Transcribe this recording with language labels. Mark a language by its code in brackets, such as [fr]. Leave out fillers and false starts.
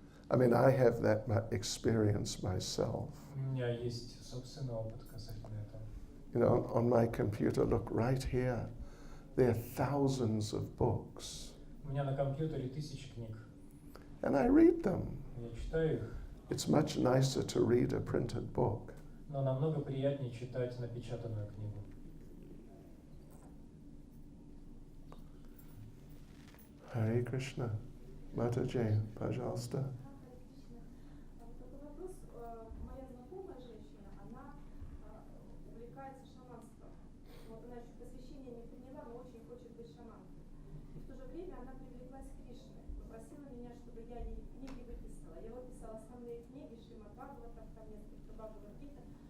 [en] I mean, I have that experience myself. [ru] У меня есть собственный опыт касательно этого. [en] You know, on my computer, look right here, there are thousands of books. [ru] У меня на компьютере тысячи книг. [en] And I read them. [ru] Я читаю их, [en] It's much nicer to read a printed book. [ru] но намного приятнее читать напечатанную книгу. [en] Hare Krishna. [ru] Mataji, пожалуйста. Такой вопрос. Моя знакомая женщина, она увлекается шаманством. Вот она еще посвящение не приняла, но очень хочет быть шаманкой. И в то же время она привлеклась к Кришне. Попросила меня, чтобы я ей книги выписала. Я выписала основные книги, Шримад Бхагаватам, там несколько Бхагавад-гита.